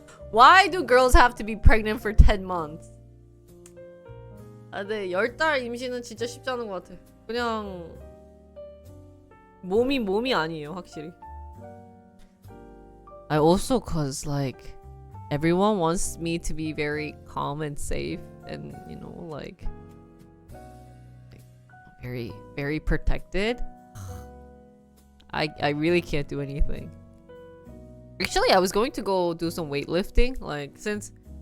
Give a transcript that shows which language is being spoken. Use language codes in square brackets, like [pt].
[en] Why do girls have to be pregnant for 10 months? [ko] 아, 네, 10달 임신은 진짜 쉽지 않은 것 같아. 그냥 몸이 아니에요, 확실히. [en] I also cause like everyone wants me to be very calm and safe and you know like very very protected. I really can't do anything. Actually, I was going to go do some weightlifting, like since